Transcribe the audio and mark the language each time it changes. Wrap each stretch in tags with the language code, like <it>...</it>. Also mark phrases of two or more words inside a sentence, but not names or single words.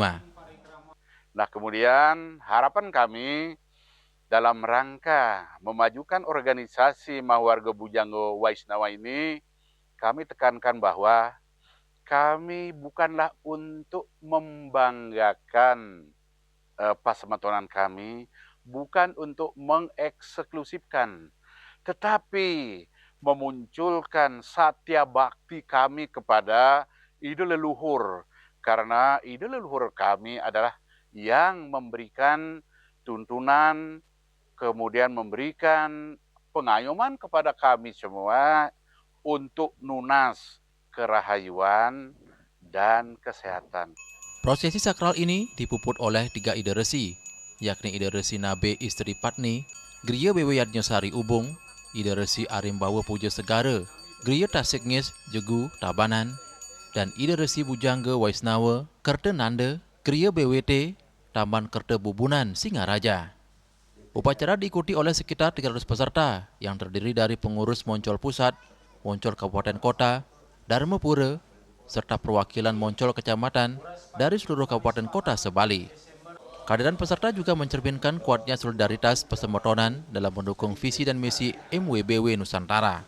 <id>Nah, kemudian harapan kami dalam rangka memajukan organisasi Mahawarga Bujangga Waisnawa ini, kami tekankan bahwa kami bukanlah untuk membanggakan pasematonan kami, bukan untuk mengeksklusifkan, tetapi memunculkan satya bakti kami kepada ide leluhur. Karena ide leluhur kami adalah yang memberikan tuntunan, kemudian memberikan pengayoman kepada kami semua untuk</id> <ban>nunas kerahayuan</ban> <id>dan kesehatan. Prosesi sakral ini dipuput oleh 3 ide resi, yakni ide resi Nabe Istri Patni, Griya Beweyadnya Sari Ubung, ide resi Arimbawa Puja Segara, Griya Tasikngis Jegu Tabanan, dan ide resi Bujangga Waisnawa, Kerta Nanda, Griya BWT, Taman Kerta Bubunan Singaraja. Upacara diikuti oleh sekitar 300 peserta yang terdiri dari pengurus Moncol Pusat, Moncol Kabupaten Kota, Dharmapura, serta perwakilan Moncol Kecamatan dari seluruh kabupaten kota sebali. Kehadiran peserta juga mencerminkan kuatnya solidaritas Pasemotonan dalam mendukung visi dan misi MWBW Nusantara.</id>